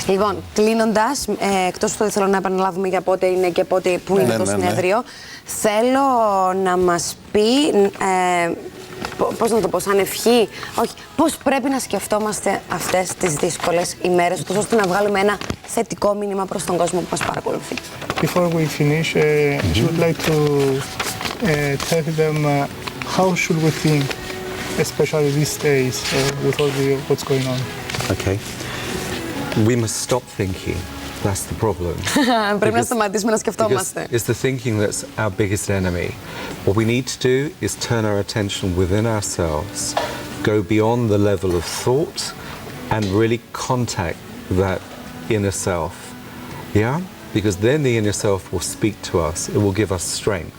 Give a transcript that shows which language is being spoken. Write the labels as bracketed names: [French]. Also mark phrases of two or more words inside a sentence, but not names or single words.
[Greek] Λοιπόν, κλείνοντας, εκτός του ότι θέλω να επαναλάβουμε για πότε είναι και πού είναι το συνέδριο, θέλω να μας πει, πώς να το πω, σαν ευχή, όχι, πώς πρέπει να σκεφτόμαστε αυτές τις δύσκολες ημέρες, ώστε να βγάλουμε ένα θετικό μήνυμα προς τον κόσμο που μας παρακολουθεί. [English] Before we finish, I would like to tell them how should we think, especially these days with all what's going on. Okay. We must stop thinking. That's the problem. [Greek] Πρέπει να σταματήσουμε να σκεφτόμαστε. [English] It's the thinking that's our biggest enemy. What we need to do is turn our attention within ourselves, go beyond the level of thought, and really contact that inner self. Yeah? Because then the inner self will speak to us. It will give us strength.